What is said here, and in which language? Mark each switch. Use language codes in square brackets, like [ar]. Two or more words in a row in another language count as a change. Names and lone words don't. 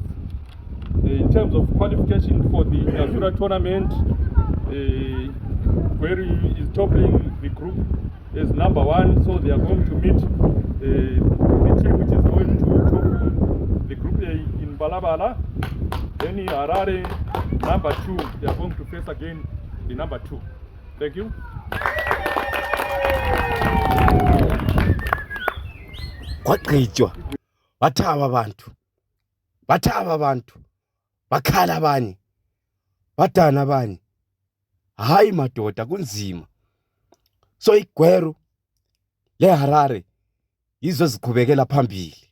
[en] In terms of qualification for the Azura tournament, Gweru is topping the group as number 1, so they are going to meet the team which is going to top the group A in Balabala. Then in Harare, number 2, they are going to face again the number 2. Thank you. [nd] Kwaqhitshwa bathaba abantu bakhala abanye badana abanye. Hayi madoda kunzima. So iGweru leHarare yizo ziqhubekela phambili.